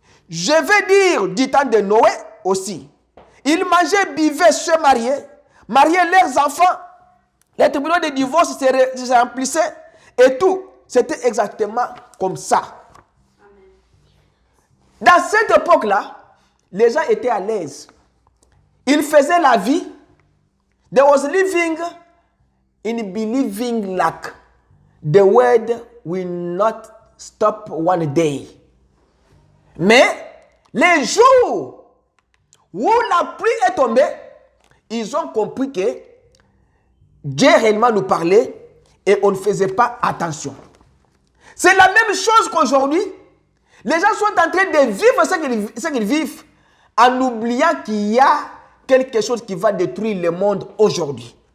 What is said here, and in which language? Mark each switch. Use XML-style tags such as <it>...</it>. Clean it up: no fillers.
<fr>Je vais dire du temps de Noé aussi. Ils mangeaient, buvaient, se mariaient leurs enfants. Les tribunaux de divorce se remplissaient et tout. C'était exactement comme ça. Dans cette époque-là, les gens étaient à l'aise. Ils faisaient la vie.</fr> <en>They was living in believing like the world will not stop one day.</en> <fr>Mais les jours où la pluie est tombée, ils ont compris que Dieu réellement nous parlait et on ne faisait pas attention. C'est la même chose qu'aujourd'hui. Les gens sont en train de vivre ce qu'ils vivent en oubliant qu'il y a quelque chose qui va détruire le monde aujourd'hui.</fr>